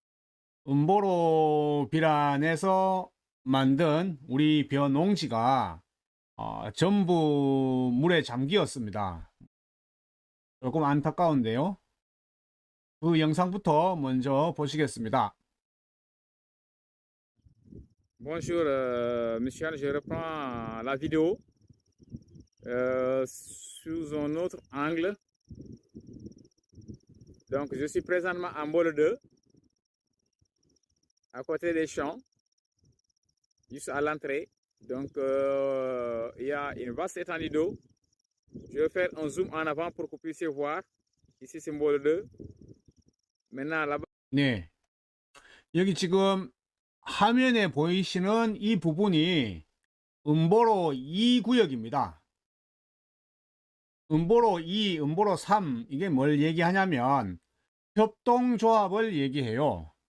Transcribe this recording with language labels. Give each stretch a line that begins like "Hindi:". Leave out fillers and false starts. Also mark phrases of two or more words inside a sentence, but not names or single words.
Korean: 음보로 비란에서 만든 우리 벼농지가 전부 물에 잠기었습니다. 조금 안타까운데요. 그 영상부터 먼저 보시겠습니다.
French: Bonjour, monsieur, je reprends la vidéo sous un autre angle. Donc, je suis présentement en Mbolo 2, à côté des champs, juste à l'entrée. Donc, il y a une vaste étendue d'eau. Je vais faire un zoom en avant pour que vous puissiez voir. Ici, c'est Mbolo 2. Maintenant, là-bas.
Korean: 네, 여기 지금 화면에 보이시는 이 부분이 음보로 2구역입니다. 음보로 2, 음보로 3, 이게 뭘 얘기하냐면 협동조합을 얘기해요.